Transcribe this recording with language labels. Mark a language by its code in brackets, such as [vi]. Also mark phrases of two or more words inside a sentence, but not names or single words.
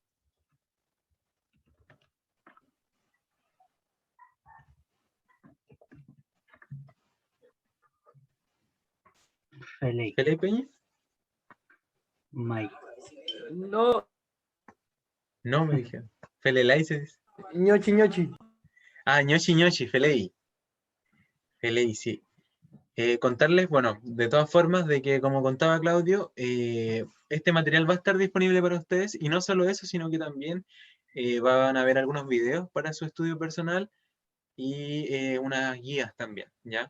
[arn] Feley. [es] ¿Felipe Peña? [arn] May. [es] No, No, me dijeron. Felelay se dice. [arn] ñochi, ñochi. Ah, ñochi ñochi, Feley. Feley, [es] sí. Contarles, bueno, de todas formas, de que como contaba Claudio, este material va a estar disponible para ustedes, y no solo eso, sino que también van a ver algunos videos para su estudio personal y unas guías también, ¿ya?